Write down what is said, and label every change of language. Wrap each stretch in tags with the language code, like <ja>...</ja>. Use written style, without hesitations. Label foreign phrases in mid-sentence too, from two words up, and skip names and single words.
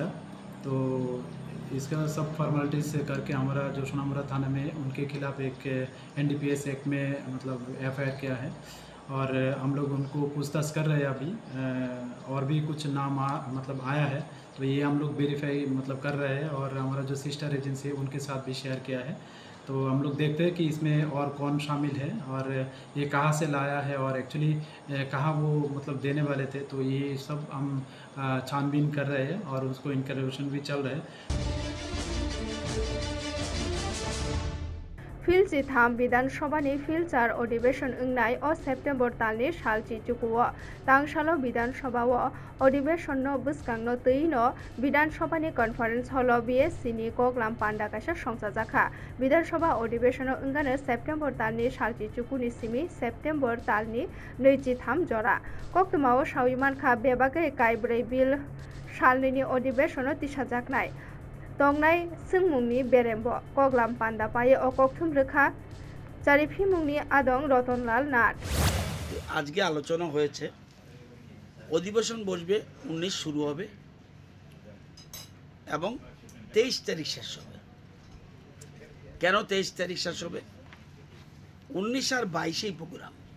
<hi>तो इसका सब फॉर्मेलिटीज करके हमारा जो सोनामुरा थाना में उनके खिलाफ एक NDPS एक्ट में मतलब FIR किया है और हम लोग उनको पूछताछ कर रहे हैं अभी, और भी कुछ नाम मतलब आया है, तो तो ये हम लोग वेरीफाई मतलब कर रहे हैं और हमारा जो</hi> <en>sister agency</en> <hi>है उनके साथ भी शेयर किया है। तो हम लोग देखते हैं कि इसमें और कौन शामिल है और ये कहाँ से लाया है और एक्चुअली कहाँ वो मतलब देने वाले थे। तो ये सब हम छानबीन कर रहे हैं और उसको इंक्वेस्टिगेशन भी चल रहा है।</hi> <trp>फिल्ड थाम विधानसभानि फिल्चार अधिवेशन अंगनाय अ सेप्टेम्बर तालनि सालची चुकुओ तांसालो विधानसभाओ अधिवेशन बुस्कांनो तैनो विधानसभानि</trp> <en>conference hall</en> <trp>BSC नि कगलाम पान्डा काisa संसाजाखा विधानसभा अधिवेशन अंगानो सेप्टेम्बर तालनि सालची चुकुनि सिमि सेप्टेम्बर तालनि 23 जरा कक्तमाओ साविमानखा बेबागै काइब्रै बिल सालनि अधिवेशन तिसाजाकनाय तंगनाय सोंमुंनि बेरेम्ब कगलाम पान्डा पाये अकक्थुम रेखा चारिफि मुंनि आदं रतनलाल नाथ।</trp> <bn>আজকে আলোচনা হয়েছে অধিবেশন বসবে 19 শুরু হবে এবং 23 তারিখ শেষ হবে। কেন 23 তারিখ শেষ হবে? 19 আর 22 প্রোগ্রাম।</bn>